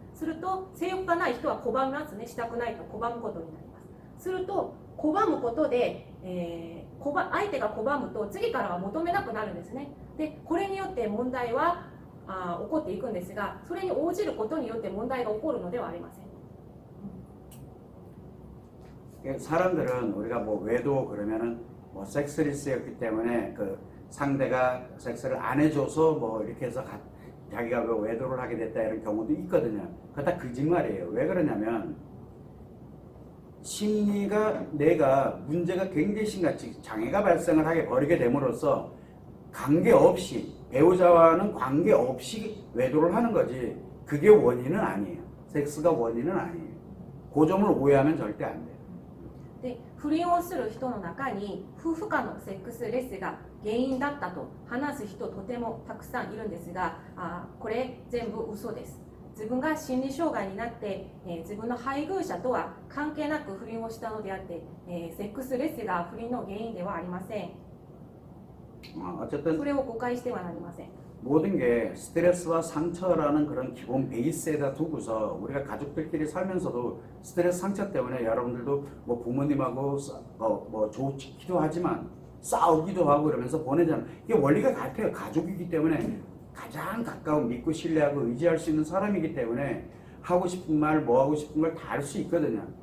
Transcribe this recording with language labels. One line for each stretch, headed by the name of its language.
Japanese: すると性欲がない人は拒みますね、したくないと拒むことになります。すると拒むことで、相手が拒むと次からは求めなくなるんですね。でこれによって問題は起こっていくんですが、それに応じることによって問題が起こるのではありません。
Korean: 사람들은 우리가 외도 그러면은 섹스리스였기 때문에 그 상대가 섹스를 안 해줘서 이렇게 해서 자기가 외도를 하게 됐다 이런 경우도 있거든요. 그거 다 거짓말이에요. 왜 그러냐면 심리가 내가 문제가 굉장히 심각히 장애가 발생을 하게 버리게 됨으로써 관계없이 배우자와는 관계없이 외도를 하는 거지 그게 원인은 아니에요. 섹스가 원인은 아니에요. 그 점을 오해하면 절대 안 돼요.
Japanese: で不倫をする人の中に夫婦間のセックスレスが原因だったと話す人とてもたくさんいるんですが、これ全部嘘です。自分が心理障害になって、自分の配偶者とは関係なく不倫をしたのであって、セックスレスが不倫の原因ではありません。それを誤解してはなりません。
Korean: 모든 게 스트레스와 상처라는 그런 기본 베이스에다 두고서 우리가 가족들끼리 살면서도 스트레스 상처 때문에 여러분들도 부모님하고 좋기도 하지만 싸우기도 하고 그러면서 보내잖아요. 이게 원리가 같아요. 가족이기 때문에 가장 가까운 믿고 신뢰하고 의지할 수 있는 사람이기 때문에 하고 싶은 말, 하고 싶은 걸 다 할 수 있거든요.